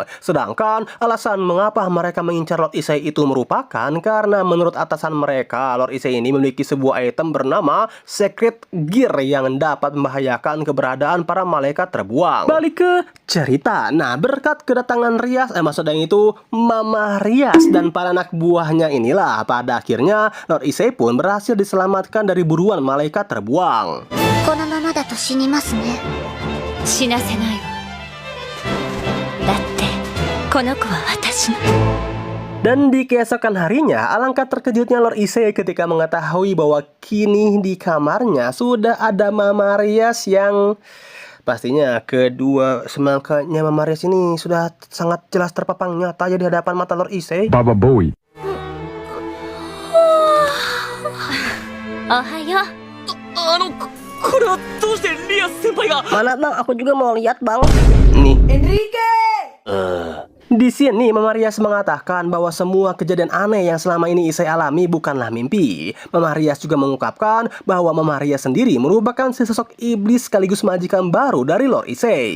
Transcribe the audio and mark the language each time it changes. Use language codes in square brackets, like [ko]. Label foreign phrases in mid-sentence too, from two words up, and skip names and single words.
[id] Sedangkan alasan mengapa mereka mengincar Lord Issei itu merupakan karena menurut atasan mereka, Lord Issei ini memiliki sebuah item bernama Secret Gear yang dapat membahayakan keberadaan para malaikat terbuang. Balik ke cerita. Nah, berkat kedatangan Rias, maksudnya itu Mamarias dan para anak buahnya inilah, pada akhirnya Lord Issei pun berhasil diselamatkan dari buruan malaikat terbuang. [ja] このままだと死にますね。死なせないわ。だってこの子は私の。 [id] Dan di keesokan harinya, alangkah terkejutnya Lord Issei ketika mengetahui bahwa kini di kamarnya sudah ada Mamarias yang Pastinya kedua semangkanya Mama Rias ini sudah sangat jelas terpapang nyata ya di hadapan mata Lord Issei. Baba Boy. Ohayo. [ja] これはどうしてリアス先輩が [id] Mana bang, aku juga mau lihat bang. Nih. Di sini Mama Rias mengatakan bahwa semua kejadian aneh yang selama ini Issei alami bukanlah mimpi. Mama Rias juga mengungkapkan bahwa Mama Rias sendiri merupakan sesosok iblis sekaligus majikan baru dari Lord Issei.